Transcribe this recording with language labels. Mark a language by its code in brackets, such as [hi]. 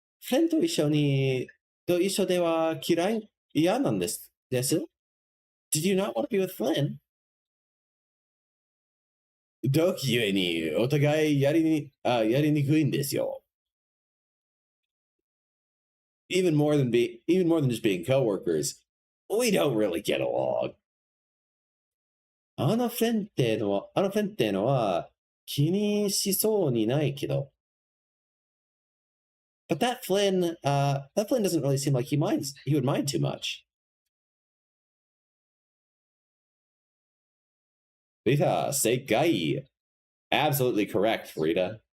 [ja] フレンと一緒では嫌なんです。 [en] Did you not want to be with Flynn? [ja] 同期ゆえにお互いやりにくいんですよ. [en] Even more than just being coworkers, we don't really get along. [ja] あのフェンっていうのは気にしそうにないけど。 [en] But that Flynn doesn't really seem like he would mind too much. Rita, Seigai. Absolutely correct, Rita.